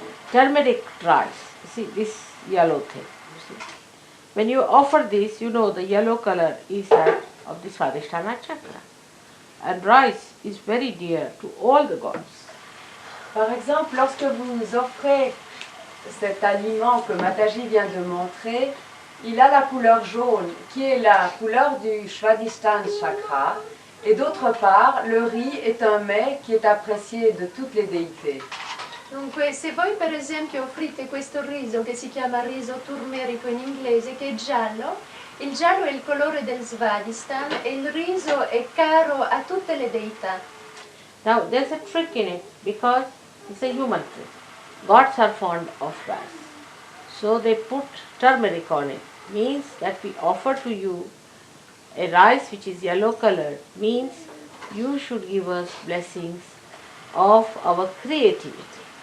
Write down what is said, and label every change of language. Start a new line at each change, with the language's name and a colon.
English: Turmeric rice. See this yellow thing. You see. When you offer this, you know the yellow color is that of the Swadhisthana chakra. And rice is very dear to all the gods.
French: Par exemple, lorsque vous offrez cet aliment que Mataji vient de montrer, il a la couleur jaune, qui est la couleur du Svadhisthana chakra, et d'autre part, le riz est un mets qui est apprécié de toutes les déités.
Italian: Dunque, se voi per esempio offrite questo riso che si chiama riso turmerico in inglese, che è giallo, il giallo è il colore del Svadhisthana e il riso è caro a tutte le deità.
English: Now there's a trick in it because it's a human trick. Gods are fond of rice. So they put turmeric on it. Means that we offer to you a rice which is yellow colored, means you should give us blessings of our creativity.